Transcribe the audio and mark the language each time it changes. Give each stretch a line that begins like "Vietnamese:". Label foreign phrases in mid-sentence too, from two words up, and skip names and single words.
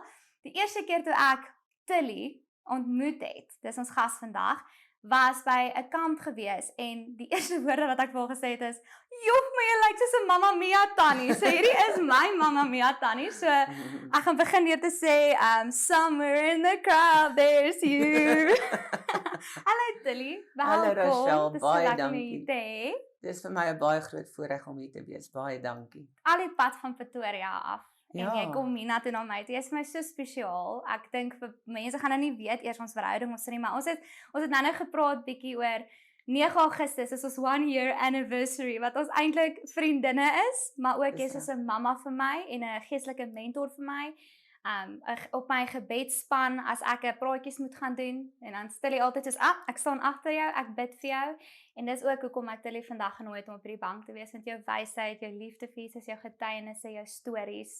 Afrikaans: Die eerste keer toe ek Tilly ontmoet het, dis ons gas vandag, was by 'n kamp gewees en die eerste woorde wat ek vir haar gesê het is, "Joh, maar jy lyk soos 'n Mamma Mia tannie." So hierdie is my Mamma Mia tannie. So ek gaan begin deur te sê,
English: "Somewhere in the crowd there's you."
Afrikaans: Hallo Tilly, Hallo Rochelle, Dis baie so lekker om dankie. hier te hê. Dis vir my 'n baie groot voorreg om hier te wees. Baie dankie. Al die pad van Pretoria af. En Ja. jy kom hiernatoe na my toe. Jy is vir my so spesiaal. Ek dink vir mense gaan nou nie weet eers ons verhouding ons nie, maar ons het nou gepraat bietjie oor 9 Augustus is ons 1
English: year anniversary
Afrikaans: wat ons eintlik vriendinne is, maar ook Dis jy's soos 'n mamma vir my en 'n geestelike mentor vir my. Op my gebedsspan as ek 'n praatjies moet gaan doen en dan stel jy altyd soos, ek staan agter jou, ek bid vir jou. En dis ook hoekom ek Tilly vandag genooi het om op hierdie bank te wees met jou wysheid, jou liefde vir Jesus, jou getuienisse, jou stories.